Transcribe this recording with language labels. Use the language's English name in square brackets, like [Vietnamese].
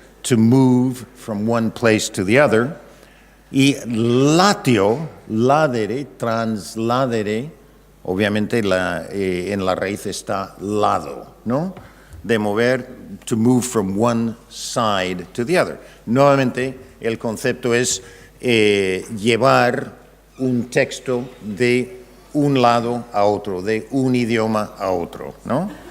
[English] To move from one place to the other. [Spanish] Y latio, ladere, transladere, obviamente en la raíz está lado, ¿no? De mover, [English] to move from one side to the other. [Spanish] Nuevamente, el concepto es llevar un texto de un lado a otro, de un idioma a otro, ¿no?